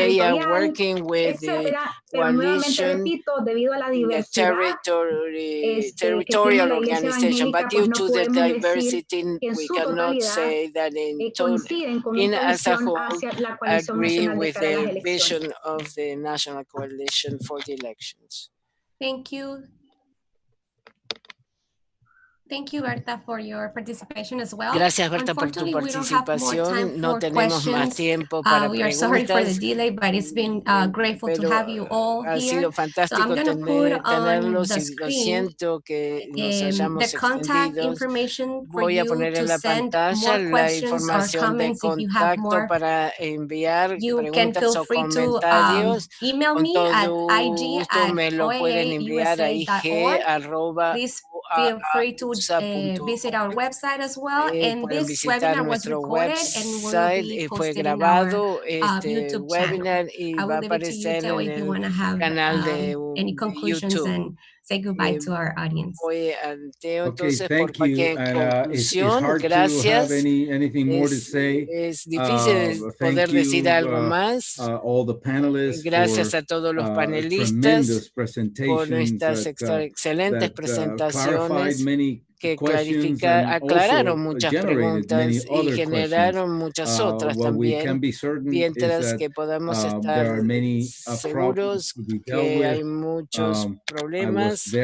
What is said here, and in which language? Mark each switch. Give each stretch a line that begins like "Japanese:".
English: They are working with the coalition, the territorial organization, but due to the diversity, we cannot say that in total, as a whole, agree with the vision of the National Coalition for the elections. Thank you. Thank you, Berta, for your participation as well.
Spanish: Gracias, Berta, por tu participación. No tenemos más tiempo para
English: we are sorry for the delay, but it's been grateful to have you all
Spanish: ha sido fantástico tenerlos y lo siento que nos hayamos extendido. Voy a poner en la pantalla la información de contacto para enviar preguntas o comentarios.
English: Email me at IG@oaaUSA.org.
Spanish: Me lo pueden enviar a IG@oaaUSA.org.
English: Feel free to visit our website as well. And this webinar was recorded and will be posted in our YouTube channel. I will leave it to you, Teo, if you want to have any conclusions YouTube. And say goodbye to our audience. Okay, thank you. And it's hard
Spanish: gracias.
English: To have anything more to say.
Spanish: Es difícil poder decir algo más.
English: All the panelists
Spanish: gracias a todos los panelistas por estas excelentes presentaciones que aclararon muchas preguntas y generaron muchas otras también, mientras que podamos estar seguros que hay muchos problemas.